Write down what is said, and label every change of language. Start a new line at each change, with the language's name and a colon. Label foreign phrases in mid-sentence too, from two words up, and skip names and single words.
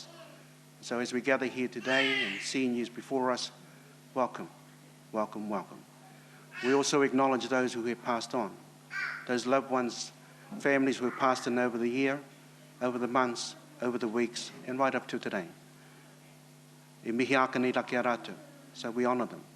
English: So as we gather here today and seeing you before us, welcome, welcome, welcome. We also acknowledge those who have passed on, those loved ones, families who have passed on over the year, over the months, over the weeks, and right up to today.
Māori: E mihi aka nei raki a rātou,
English: so we honour them.